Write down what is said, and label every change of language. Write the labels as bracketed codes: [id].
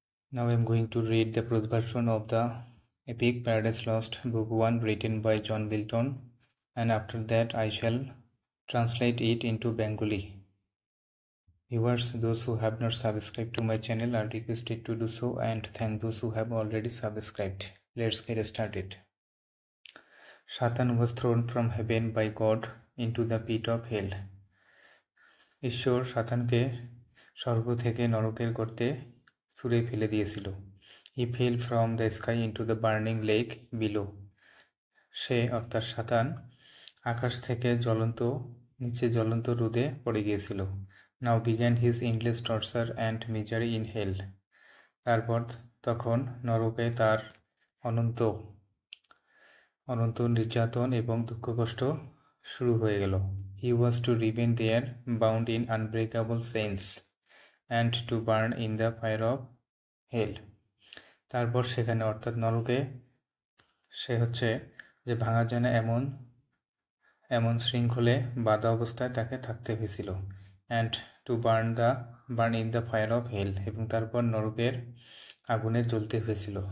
[en] Now I am going to read the prose version of the epic Paradise Lost, Book 1, written by John Milton, and after that I shall translate it into Bengali. Viewers, those who have not subscribed to my channel are requested to do so, and thank those who have already subscribed. Let's get started. Satan was thrown from heaven by God into the pit of hell. [bn] ঈশ্বর সাতানকে স্বর্গ থেকে নরকের গর্তে ছুঁড়ে ফেলে দিয়েছিল। [en] He fell from the sky into the burning lake below. [bn] সে অর্থাৎ সাতান আকাশ থেকে নিচে জ্বলন্ত রোদে পড়ে গিয়েছিল। [en] Now began his endless torture and misery in hell. [bn] তারপর তখন নরকে তার অনন্ত নির্যাতন এবং দুঃখ কষ্ট শুরু হয়ে গেল। [en] He was to remain there, bound in unbreakable chains, and to burn in the fire of hell. [bn] তারপর সেখানে অর্থাৎ নরকে সে যে ভাঙা যায় না এমন শৃঙ্খলে বাঁধা অবস্থায় তাকে থাকতে হয়েছিল। [en] and to burn in the fire of hell, [bn] এবং তারপর নরকের আগুনে জ্বলতে হয়েছিল।